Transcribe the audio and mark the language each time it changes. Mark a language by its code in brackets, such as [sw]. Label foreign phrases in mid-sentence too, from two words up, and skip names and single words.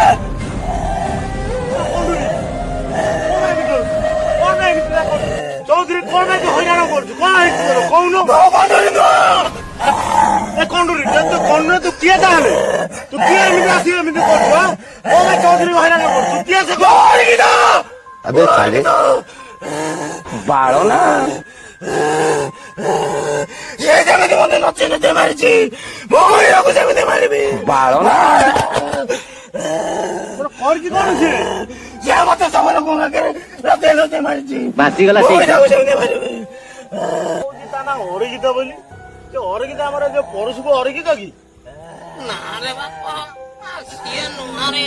[or] କଣ୍ଡୁରି କଣ ଏମିତି କରୁଛୁ କଣ ଏମିତି ଚୌଧୁରୀ କଣ ପାଇଁ ହଇରାଣ କରୁଛୁ କଣ ହେଇଛି ତୋର କହୁନୁ ଏ କଣ୍ଡୁରି ତୁ କଣ୍ଡୁ ତୁ କିଏ ତାହେଲେ ତୁ କିଏ ଏମିତି ଆସିକି ଏମିତି କରୁଛୁ କଣ ପାଇଁ ଚୌଧୁରୀ ହଇରାଣ କରୁଛୁ କିଏ ସେ [hi] अबे साले बाड़ो ना [or] ସେ ଯେମିତି ମତେ ନଚି ନଚି ମାରିଛି ମୁଁ କହିବାକୁ ସେମିତି ମାରିବି [hi] बाड़ो ना [or] କରିଛି କଣ ସିଏ ସେ ମତେ ସବୁ ଲୋକଙ୍କ ଆଗରେ ଲଗେଇ ଲଗେଇ ମାରିଛି ବାଜିଗଲା ମୁଁ ସେଇଠୁ କହିବାକୁ ସେମିତି ମାରିବି କହୁଛି ତା ନା ଅରଗିତା ବୋଲି ସେ ଅରଗିତା ଆମର ଯୋଉ ପଡ଼ୋଶୀକୁ ଅରଗିତା କି ନା ରେ ବାପା ସିଏ ନୁହଁରେ